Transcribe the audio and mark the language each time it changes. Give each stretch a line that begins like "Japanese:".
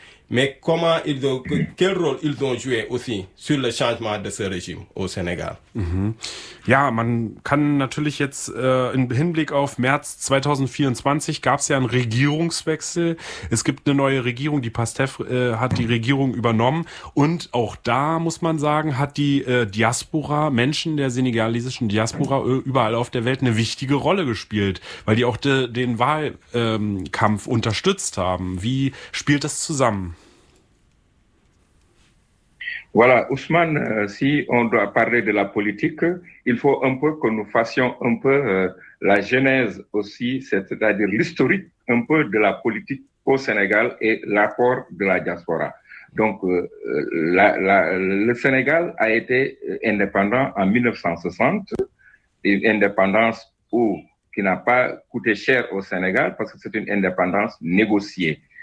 French: Mais comment ils ont, quel rôle ils ont joué aussi sur le changement de ce régime au Sénégal? Mhm.
German: Ja, man kann natürlich jetzt im Hinblick auf März 2024 gab es ja einen Regierungswechsel. Es gibt eine neue Regierung, die Pastef hat die Regierung übernommen. Und auch da, muss man sagen, hat die Diaspora, Menschen der senegalesischen Diaspora überall auf der Welt eine wichtige Rolle gespielt, weil die auch den Wahlkampf unterstützt haben. Wie spielt das zusammen?
French: Voilà, Ousmane, si on doit parler de la politique, il faut un peu que nous fassions un peu la genèse aussi, c'est-à-dire l'historique un peu de la politique au Sénégal et l'apport de la diaspora. Donc, le Sénégal a été indépendant en 1960, une indépendance qui n'a pas coûté cher au Sénégal parce que c'est une indépendance négociée.